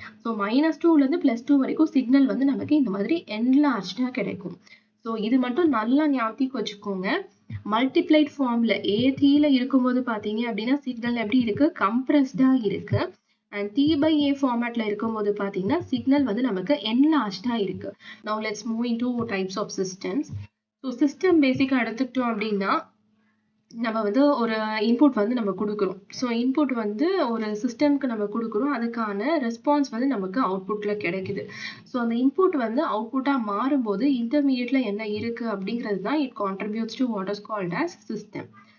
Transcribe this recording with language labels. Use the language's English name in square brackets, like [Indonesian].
[Tamil] So -2லேருந்து +2 வரைக்கும் signal வந்து நமக்கு இந்த மாதிரி என்லார்ஜ்டா கிடைக்கும். ஸோ இது மட்டும் நல்லா ஞாபகம் வச்சுக்கோங்க. மல்டிப்ளைட் ஃபார்ம்ல ATல இருக்கும்போது பார்த்தீங்க அப்படின்னா சிக்னல் எப்படி இருக்கு, கம்ப்ரஸ்டா இருக்கு. அண்ட் T/A ஃபார்மேட்ல இருக்கும்போது பார்த்தீங்கன்னா சிக்னல் வந்து நமக்கு என்லார்ஜ்டா இருக்கு. [English] Now let's move into types of systems. [Tamil] So system பேசிக்கா எடுத்துக்கிட்டோம் அப்படின்னா நம்ம வந்து ஒரு இன்புட் வந்து நம்ம கொடுக்குறோம். ஸோ இன்புட் வந்து ஒரு சிஸ்டம்க்கு நம்ம கொடுக்குறோம், அதுக்கான ரெஸ்பான்ஸ் வந்து நமக்கு அவுட்புட்ல கிடைக்குது. ஸோ அந்த இன்புட் வந்து அவுட்புட்டாக மாறும்போது இன்டர்மீடியட்ல என்ன இருக்கு அப்படிங்கிறது தான் [English] It contributes to what is called as system.